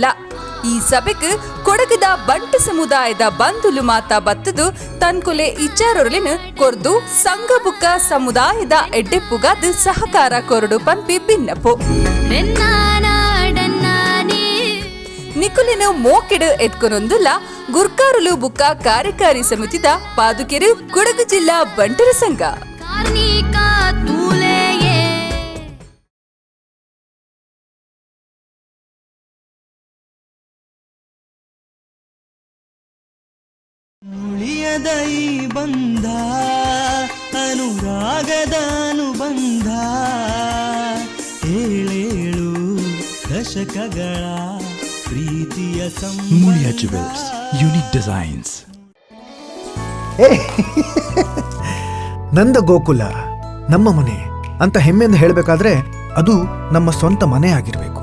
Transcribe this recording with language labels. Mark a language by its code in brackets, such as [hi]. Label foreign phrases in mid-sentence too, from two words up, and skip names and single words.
[tcy] ಈ ಸಭೆಗೆ ಕೊಡಗದ ಬಂಟು ಸಮುದಾಯದ ಬಂಧುಲು ಮಾತ ಬತ್ತದು ತನ್ಕೊಲೆ ಇಚ್ಚಾರೊರಲಿನ ಕೊರ್ದು ಸಂಘ ಬುಕ್ಕ ಸಮುದಾಯದ ಎಡ್ಡೆಪ್ಪುಗಾದ ಸಹಕಾರ ಕೊರಡು ಪಂಪಿ ಭಿನ್ನಪು ನಿಕುಲಿನ ಮೋಕೆಡು ಎತ್ಕೊನೊಂದುಲ್ಲ ಗುರ್ಕಾರುಲು ಬುಕ್ಕ ಕಾರ್ಯಕಾರಿ ಸಮಿತಿದ ಪಾದುಕೆರು ಕೊಡಗು ಜಿಲ್ಲಾ ಬಂಟರ ಸಂಘ. [kn] ಉಳಿಯದ ಈ ಬಂಧ ಅನುರಾಗದ ಅನುಬಂಧ, ಏಳೇಳು ದಶಕಗಳ ಪ್ರೀತಿಯ [en] Muliya Jewels, unique designs. [kn] ನಂದ ಗೋಕುಲ ನಮ್ಮ ಮನೆ ಅಂತ ಹೆಮ್ಮೆಯಿಂದ ಹೇಳಬೇಕಾದ್ರೆ ಅದು ನಮ್ಮ ಸ್ವಂತ ಮನೆ ಆಗಿರಬೇಕು.